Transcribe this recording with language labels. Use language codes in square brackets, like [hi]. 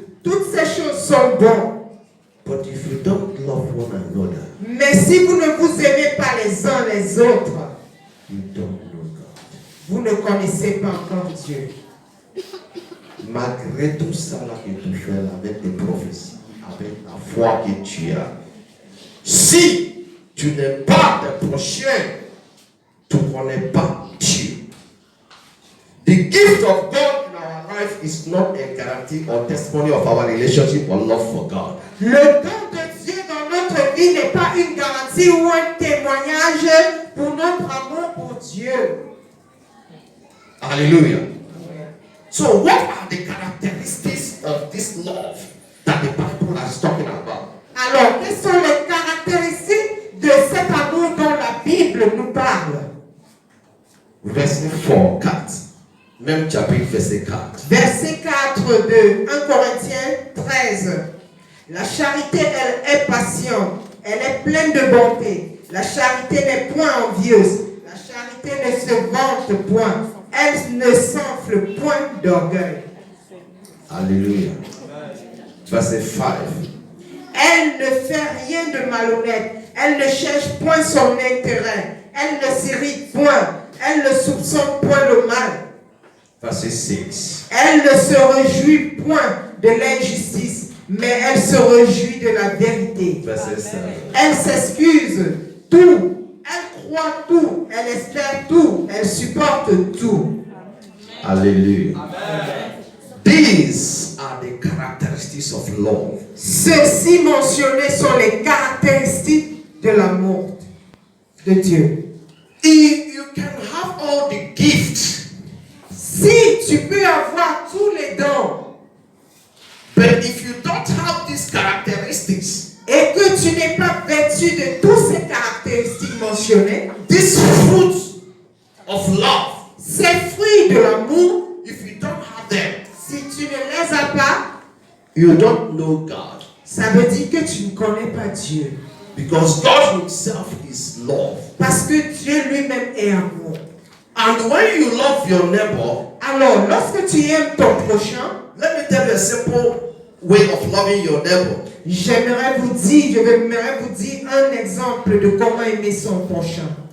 [fr] Toutes ces choses sont bonnes. [en] But if you don't love one another, [fr] Mais si vous ne vous aimez pas les uns les autres, [en] you don't know God. [fr] vous ne connaissez pas encore Dieu. Malgré tout ça là que tu fais là, avec tes prophéties, avec la foi que tu as, si tu n'aimes pas tes prochains, tu ne connais pas Dieu. [en] The gift of God in our life is not a guarantee or testimony of our relationship or love for God. [fr] Le don de Dieu dans notre vie n'est pas une garantie ou un témoignage pour notre amour pour Dieu. Hallelujah. [en] So what are the characteristics of this love that the Bible is talking about? [fr] Alors, quelles sont les caractéristiques de cet amour dont la Bible nous parle? Verset 4. Même chapitre, verset 4. Verset 4 de 1 Corinthiens 13. La charité, elle est patiente, elle est pleine de bonté. La charité n'est point envieuse. La charité ne se vante point. Elle ne s'enfle point d'orgueil. Alléluia. Verset 5. Elle ne fait rien de malhonnête. Elle ne cherche point son intérêt. Elle ne s'irrite point. Elle ne soupçonne point le mal. Verset 6. Elle ne se réjouit point de l'injustice, mais elle se réjouit de la vérité. Verset 7. Elle s'excuse tout. Elle croit tout. Elle espère tout. Elle supporte tout. Hallelujah. [en] These are the characteristics of love. [fr] Ceux-ci mentionnés sont les caractéristiques de l'amour de Dieu. [en] If you can have all the gifts, [fr] Si tu peux avoir tous les dons, [en] but if you don't have these characteristics, [fr] et que tu n'es pas vêtu de toutes ces caractéristiques mentionnées, [en] these fruits of love, [fr] ces fruits de l'amour, [en] if you don't have them, [fr] si tu ne les as pas, [en] you don't know God. [fr] ça veut dire que tu ne connais pas Dieu. [en] Because God Himself is love. [fr] Parce que Dieu lui-même est amour. [en] And when you love your neighbor, [fr] Alors, lorsque tu aimes ton prochain, [en] let me tell you a simple way of loving your neighbor. [fr] j'aimerais vous dire un exemple de comment aimer son prochain.